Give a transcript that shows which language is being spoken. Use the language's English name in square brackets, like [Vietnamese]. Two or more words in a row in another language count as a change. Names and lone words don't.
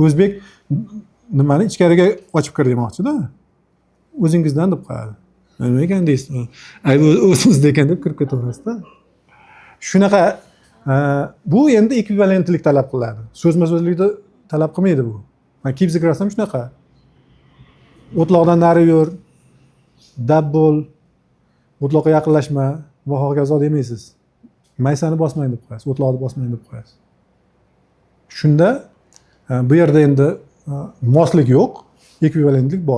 [Uzbek] O'zbek nimani ichkariga ochib kir demoqchi-da. O'zingizdan deb qo'yadi. Nima ekan deysiz? Ay o'zimizda ekan deb kirib ketaverasiz-da. Shunaqa bu endi ekvivalentlik talab qiladi. So'zma-so'zlikda talab qilmaydi bu. Men [English] keep the grass [Uzbek] ham shunaqa. O'tloqdan nari yur, dab bo'l, o'tloqqa yaqinlashma, va hokazo demaysiz. Maysani bosmang deb qo'yasiz, o'tloqni bosmang deb qo'yasiz. Shunda bu yerda endi moslik yo'q, ekvivalentlik bor.